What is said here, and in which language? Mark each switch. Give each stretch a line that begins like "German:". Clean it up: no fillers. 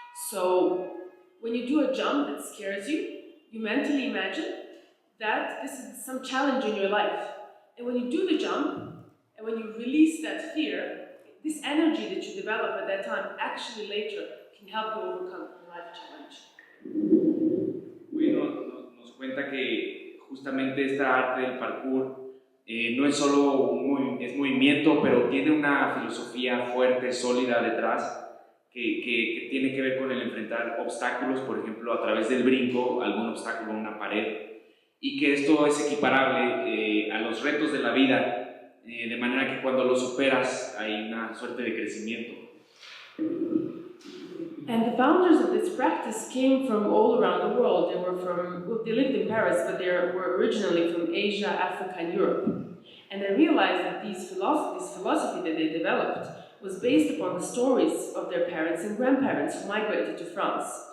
English: So, when you do a jump that scares you, you mentally imagine that this is some challenge in your life. And when you do the jump, and when you release that fear, this energy that you develop at that time actually later can help you overcome a life challenge.
Spanish: Bueno, nos cuenta que justamente esta arte del parkour no es solo es movimiento, pero tiene una filosofía fuerte, sólida detrás, que tiene que ver con el enfrentar obstáculos, por ejemplo, a través del brinco, algún obstáculo, una pared, y que esto es equiparable a los retos de la vida, de manera que cuando lo superas hay una suerte de crecimiento.
English: And the founders of this practice came from all around the world. They lived in Paris, but they were originally from Asia, Africa, and Europe. And I realized that this philosophy that they developed was based upon the stories of their parents and grandparents who migrated to France.